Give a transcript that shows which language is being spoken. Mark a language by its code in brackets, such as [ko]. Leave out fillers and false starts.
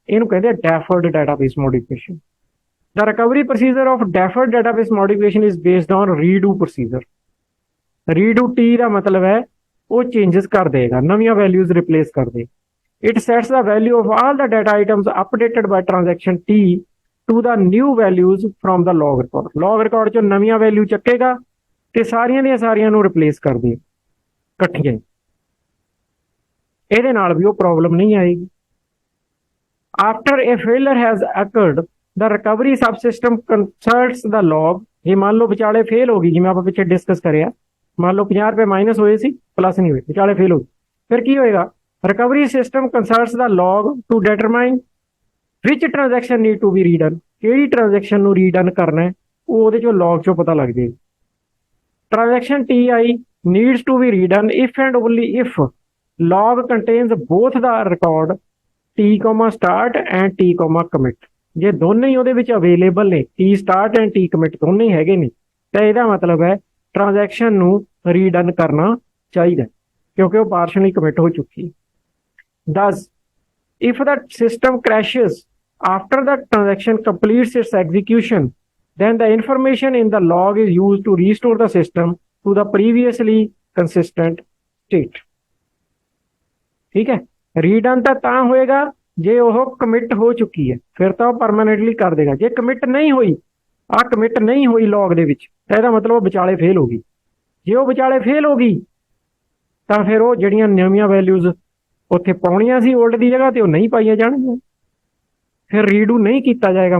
[pa] ਇਹਨੂੰ ਕਹਿੰਦੇ ਆ ਡੈਫਰਡ database modification. [en] The recovery procedure of deferred database modification is based on redo procedure। [pa] redo T ਦਾ ਮਤਲਬ ਹੈ ਉਹ ਚੇਂਜਸ ਕਰ ਦੇਗਾ, ਨਵੀਆਂ ਵੈਲਿਊਜ਼ ਰਿਪਲੇਸ ਕਰ ਦੇ। [en] It sets the value of all the data items updated by transaction T to the new values from the log record। [pa] log record ਚੋਂ ਨਵੀਆਂ ਵੈਲਿਊ ਚੱਕੇਗਾ ਤੇ ਸਾਰੀਆਂ ਦੀਆਂ ਸਾਰੀਆਂ ਨੂੰ ਰਿਪਲੇਸ ਕਰ ਦੇ ਇਕੱਠੀਆਂ। ਇਹਦੇ ਨਾਲ ਵੀ ਉਹ ਪ੍ਰੋਬਲਮ ਨਹੀਂ ਆਏਗੀ। [en] After a failure has occurred the recovery subsystem consults the log. [pa] ਜੇ ਮੰਨ ਲਓ ਵਿਚਾਲੇ ਫੇਲ ਹੋ ਗਈ, ਜਿਵੇਂ ਆਪਾਂ ਪਿੱਛੇ ਡਿਸਕਸ ਕਰਿਆ, ਮੰਨ ਲਓ 50 ਰੁਪਏ ਮਾਈਨਸ ਹੋਏ ਸੀ, ਪਲੱਸ ਨਹੀਂ ਹੋਏ, ਵਿਚਾਲੇ ਫੇਲ ਹੋ ਗਈ, ਫਿਰ ਕੀ ਹੋਏਗਾ? [en] Recovery system consults the log to determine which transaction need to be redone. [pa] ਕਿਹੜੀ ਟ੍ਰਾਂਜੈਕਸ਼ਨ ਨੂੰ ਰੀਡਨ ਕਰਨਾ ਹੈ ਉਹ ਉਹਦੇ ਚੋਂ ਲੌਗ ਚੋਂ ਪਤਾ ਲੱਗ ਜਾਏਗਾ। [en] transaction TI needs to be redone if and only if log contains both the record T comma start and T comma commit, [pa] ਜੇ ਦੋਨੇ ਹੀ ਉਹਦੇ ਵਿੱਚ ਅਵੇਲੇਬਲ ਨੇ, [en] T start and T commit [pa] ਦੋਨੇ ਹੀ ਹੈਗੇ ਨੇ, ਤਾਂ ਇਹਦਾ ਮਤਲਬ ਹੈ ਟ੍ਰਾਂਜੈਕਸ਼ਨ ਨੂੰ ਰੀਡਨ ਕਰਨਾ ਚਾਹੀਦਾ, ਕਿਉਂਕਿ ਉਹ ਪਾਰਸ਼ਲੀ ਕਮਿਟ ਹੋ ਚੁੱਕੀ ਹੈ। [en] Thus, if the system crashes after the transaction completes its execution, then the information in the log is used to restore the system to the previously consistent state। [hi] ठीक है, [pa] रीडन ਤਾਂ ਹੋਏਗਾ ਜੇ ਉਹ ਕਮਿਟ ਹੋ ਚੁੱਕੀ ਹੈ, ਫਿਰ ਤਾਂ ਉਹ ਪਰਮਾਨੈਂਟਲੀ ਕਰ ਦੇਗਾ। ਜੇ ਕਮਿਟ ਨਹੀਂ ਹੋਈ, ਆ ਕਮਿਟ ਨਹੀਂ ਹੋਈ ਲੌਗ ਦੇ ਵਿੱਚ, ਤਾਂ ਇਹਦਾ ਮਤਲਬ ਉਹ ਵਿਚਾਲੇ ਫੇਲ ਹੋ ਗਈ। ਜੇ ਉਹ ਵਿਚਾਲੇ ਫੇਲ ਹੋ ਗਈ ਤਾਂ ਫਿਰ ਉਹ ਜਿਹੜੀਆਂ ਨਵੀਆਂ ਵੈਲਿਊਜ਼ ਉੱਥੇ ਪਾਉਣੀਆਂ ਸੀ ਓਲਡ ਦੀ ਜਗ੍ਹਾ ਤੇ, ਉਹ ਨਹੀਂ ਪਾਈਆਂ ਜਾਣਗੀਆਂ, ਫਿਰ ਰੀਡੂ ਨਹੀਂ ਕੀਤਾ ਜਾਏਗਾ।